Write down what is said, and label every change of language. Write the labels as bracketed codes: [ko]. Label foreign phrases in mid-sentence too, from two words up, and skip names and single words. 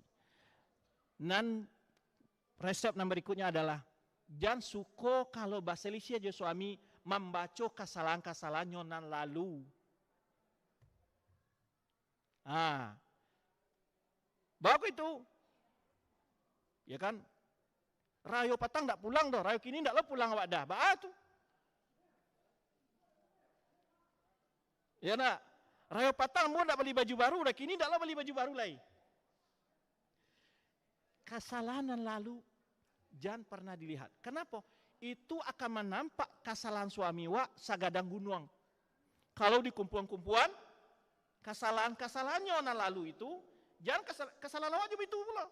[id] Dan resep yang berikutnya adalah jangan suko kalau bahasa Indonesia aja suami membaca kesalahan-kesalahan nyonan lalu. Bagus itu. Ya kan? [min] Rayo patang tak pulang dah, rayo kini tak lo pulang awak dah. Tuh. Ya nak, rayo patang mau tak beli baju baru dah, kini tak lo beli baju baru lagi. [id] Kesalahan lalu jangan pernah dilihat. Kenapa? Itu akan menampak kesalahan suami [min] wak sagadang gunung. [id] Kalau di kumpulan-kumpulan, kesalahan-kesalahannya lalu itu, jangan kesalahan awak juga itu pula.